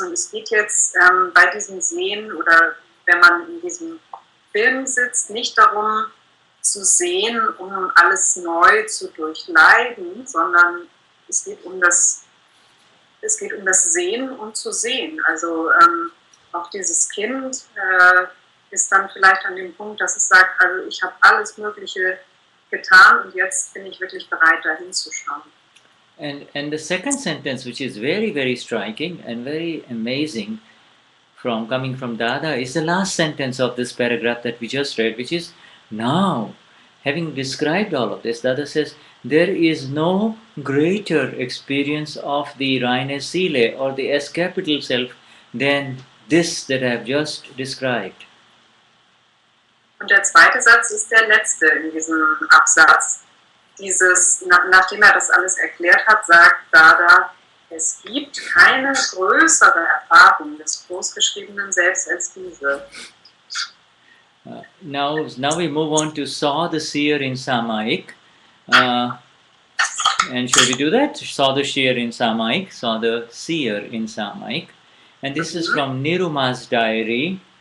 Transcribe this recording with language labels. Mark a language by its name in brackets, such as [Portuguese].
[German] Und es geht jetzt bei diesem Sehen oder wenn man in diesem Film sitzt, nicht darum zu sehen, um alles neu zu durchleiden, sondern es geht um das Sehen und zu sehen. Also auch dieses Kind ist dann vielleicht an dem Punkt, dass es sagt, also ich habe alles Mögliche getan und jetzt bin ich wirklich bereit, da hinzuschauen. [English] And the second sentence, which is very, very striking and very amazing coming from Dada, is the last sentence of this paragraph that we just read, which is, now, having described all of this, Dada says, there is no greater experience of the [German] reine Seele [English] or the S capital self than this that I have just described. [German] Und der zweite Satz ist der letzte in diesem Absatz. Nachdem das alles erklärt hat, sagt Dada, es gibt keine größere Erfahrung des großgeschriebenen Selbst als diese. [English] Now we move on to saw the seer in Samayik. And shall we do that? Saw the seer in Samayik, saw the seer in Samayik. And this is from Niruma's diary.